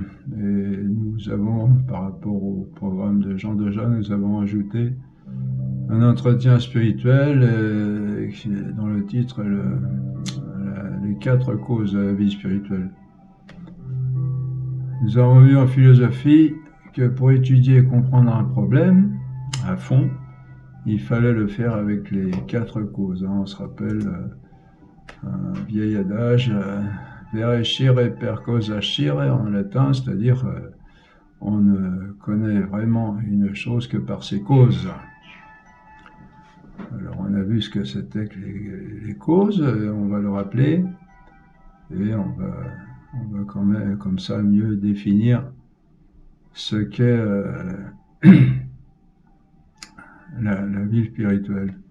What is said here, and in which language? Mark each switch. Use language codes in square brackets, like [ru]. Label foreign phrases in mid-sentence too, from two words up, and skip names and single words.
[fr] Et nous avons, par rapport au programme de Jean Dejas, nous avons ajouté un entretien spirituel dont le titre est les 4 causes de la vie spirituelle. Nous avons vu en philosophie que pour étudier et comprendre un problème à fond, il fallait le faire avec les 4 causes. On se rappelle un vieil adage, [la] vere scire per causa scire [fr] en latin, c'est-à-dire on ne connaît vraiment une chose que par ses causes. Alors on a vu ce que c'était que les causes, on va le rappeler, et on va quand même comme ça mieux définir ce qu'est la vie spirituelle.